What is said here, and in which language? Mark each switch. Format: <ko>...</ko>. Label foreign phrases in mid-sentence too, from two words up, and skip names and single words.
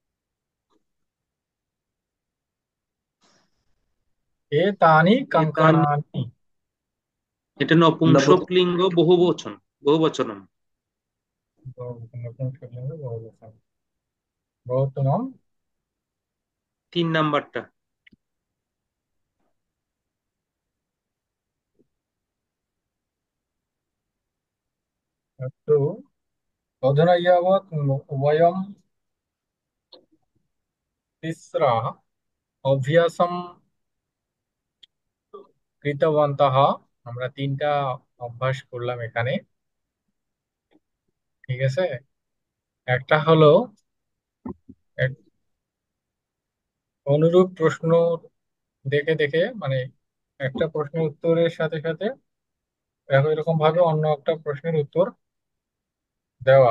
<sa>एतानि এতান कंकणानि।</sa> <bn>এটা নপুংসক নপুংসকলিঙ্গ বহু বচন</bn> <sa>बहु वचनम्।</sa> <bn>নপুংসকলিঙ্গ বহুবচন।</bn> <sa>বহুতমম।</sa> <bn>3 নাম্বারটা।</bn> <sa>अस्तु। अधुना यावत् वयं तिस्रः अभ्यासं কৃতবন্তः।</sa> <bn>আমরা তিনটা অভ্যাস করলাম এখানে, ঠিক আছে? একটা হলো এক অনুরূপ প্রশ্ন দেখে দেখে, মানে একটা প্রশ্নের উত্তরের সাথে সাথে এরকম ভাবে অন্য একটা প্রশ্নের উত্তর দেওয়া।</bn>